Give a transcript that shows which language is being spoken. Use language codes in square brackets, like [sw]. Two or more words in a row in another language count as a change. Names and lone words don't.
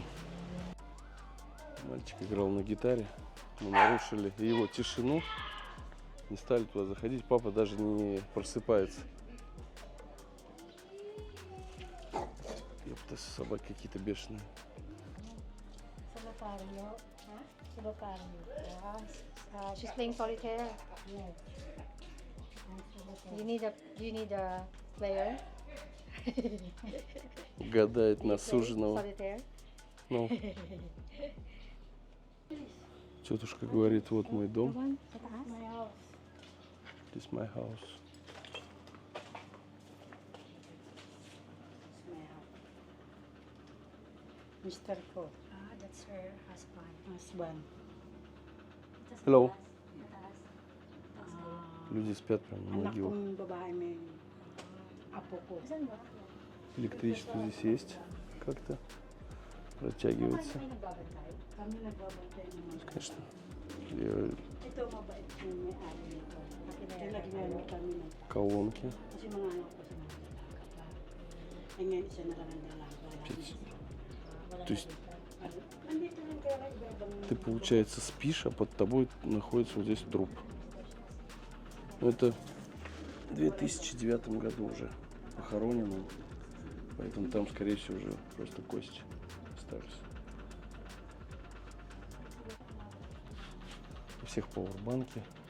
[ru] Мальчик играл на гитаре. Мы нарушили его тишину. Не стали туда заходить. Папа даже не просыпается. Ёпта, собаки какие-то бешеные. [en] Solitario. Huh? Solitario. Yeah. She's playing solitaire. Yeah. You need a player. [ru] Гадает на суженого. [en] Solitaire. [ru] Ну. Тетушка говорит, вот мой дом. [en] This is my house. Mr. Ko, That's her husband. husband. Hello. [ru] Люди спят прямо на [tl] Anak [ru] могилах. [tl] kong babae may apo ko. [ru] Электричество здесь есть как-то. Протягивается. [tl] Kami nagbabantay ng mga. [ru] Конечно. [tl] Ito mabait yung may-ari nito. Nilagyan kami ng [ru] Колонки. [tl] kasi mga anak ko sa mga nagkakapa. Eh ngayon isa na lang ang dalaga. [ru] То есть [tl] Nandito lang kaya lang ibabang. [ru] ты, получается, спишь, а под тобой находится вот здесь труп. Это в 2009 году уже похоронено. Поэтому там, скорее всего, уже просто кости остались. У всех пауэрбанки.